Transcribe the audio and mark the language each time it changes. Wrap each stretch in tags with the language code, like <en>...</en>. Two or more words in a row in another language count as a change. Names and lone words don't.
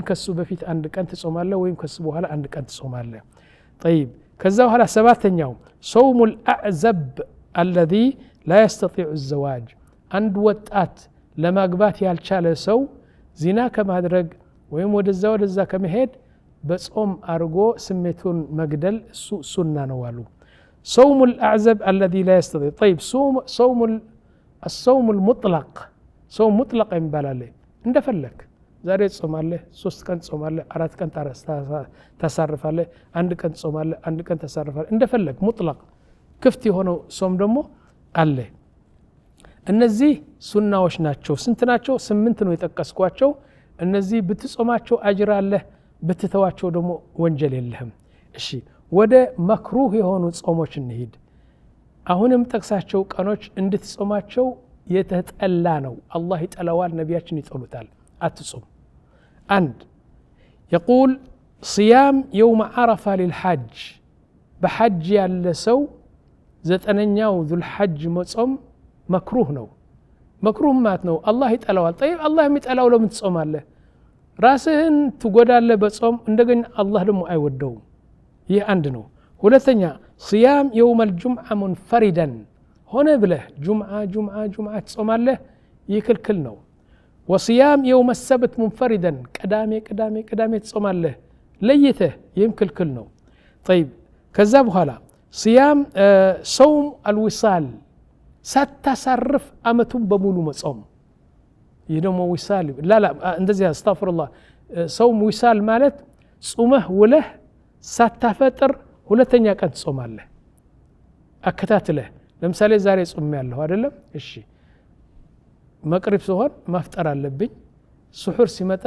<am>ከሱ በፊት አንድ ቀን ትጾማለህ ወይም ከሱ በኋላ አንድ ቀን ትጾማለህ طيب ከዛ በኋላ ሰባተኛው</am> <ar>صوم الأعزب الذي لا يستطيع الزواج</ar> <am>አንድ ወጣት ለማግባት ያልቻለ ሰው ዚና ከማድረግ ወይም ወደዛ ከመሄድ በጾም አርጎ ስሜቱን መግደል ሱና ነው አሉ</am> <ar>صوم الأعزب الذي لا يستطيع طيب الصوم المطلق صوم مطلق</ar> <am>ይባላል እንደፈለክ ዛሬ ጾማለህ 3 ቀን ጾማለህ 4 ቀን ታሳርፋለህ አንድ ቀን ጾማለህ አንድ ቀን ታሳርፋለህ እንደፈለክ ሙጥለቅ ክፍት የሆነው ጾም ደግሞ አለ እነዚህ ሱናዎች ናቸው ስንት ናቸው 8 ነው የጠቀስኳቸው እነዚህ ብትጾማቸው አጅር አለ ብትተዋቸው ደግሞ ወንጀል የለህም እሺ ወደ መክሩህ የሆኑ ጾሞች እንሂድ አሁንም ጠቅሳቸው ቀኖች እንድትጾማቸው የተጠላ ነው አላህ ይጠላዋል ነቢያችን ይጠሉታል አትጾም አንድ</am> <ar>يقول صيام يوم عرفة للحج بحج</ar> <am>ያለ ሰው ዘጠነኛው</am> <ar>ذو الحج</ar> <am>መጾም مكروه ነው مكروه ማለት ነው አላህ ይጠላዋል طيب አላህ የሚጠላው ለምን ትጾማለህ ራስህን ትጎዳለህ በጾም እንደገና አላህ ደግሞ አይወደውም ይህ አንድ ነው ሁለተኛ</am> <ar>صيام يوم الجمعة منفردا</ar> <am>ሆነ ብለህ ጁምዓ ትጾማለህ ይህ ክልክል ነው</am> <ar>وصيام يوم السبت منفردا</ar> <am>ቅዳሜ ትጾማለህ ለይተህ ይህም ክልክል ነው طيب ከዛ በኋላ</am> <ar>صيام صوم الوصال</ar> <am>ሳታሳርፍ አመቱን በሙሉ መጾም ይህ ደግሞ ዊሳል ላ እንደዚህ አስተግፍሩላህ</am> <ar>صوم وصال</ar> <am>ማለት ጾመህ ውለህ ሳታፈጥር ሁለተኛ ቀን ትጾማለህ አከታትለህ ለምሳሌ ዛሬ ጾም ያለው አይደለም እሺ መቅሪብ ሲሆን ማፍጠር አለብኝ ሱሑር ሲመጣ ሱሑር</am>